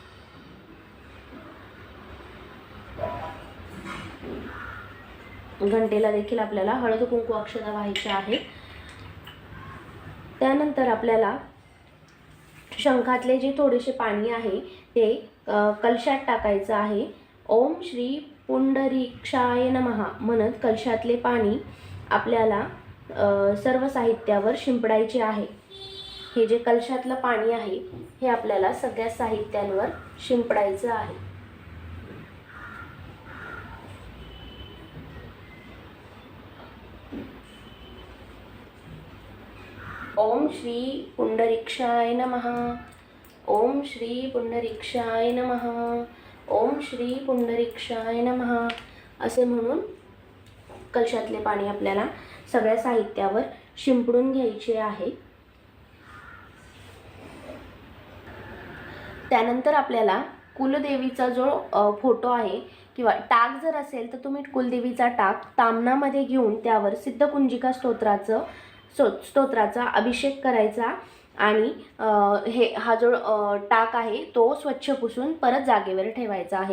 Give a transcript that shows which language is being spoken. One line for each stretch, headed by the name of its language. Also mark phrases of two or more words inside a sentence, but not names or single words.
Marathi: घंटेला देखील आपल्याला हळद कुंकू अक्षता व्हायच्या आहेत. त्यानंतर आपल्याला शंखातले जे थोडेसे पाणी आहे ते कलशात टाकायचं आहे.
Sanskrit: ओम श्री पुंडरीक्षाय नमः
Marathi: म्हणत कलशातले पाणी आपल्याला सर्व साहित्यावर शिंपडायचे आहे. हे जे कलशातलं पाणी आहे हे आपल्याला सगळ्या साहित्यांवर शिंपडायचं आहे.
Sanskrit: ओम श्री पुंडरीक्षाय नमः, ओम श्री पुंडरीक्षाय नमः, ओम श्री पुंडरीक्षाय नमः
Marathi: असे म्हणून कलशातले पाणी आपल्याला सगळ्या साहित्यावर शिंपडून घ्यायचे आहे. त्यानंतर आपल्याला कुलदेवीचा जो फोटो आहे किंवा टाक जर असेल तर तुम्ही कुलदेवीचा टाक ताम्हणामध्ये घेऊन त्यावर सिद्धकुंजिका स्तोत्राचा अभिषेक करायचा आणि हा जो टाक आहे तो स्वच्छ पुसून परत जागेवर ठेवायचा आहे.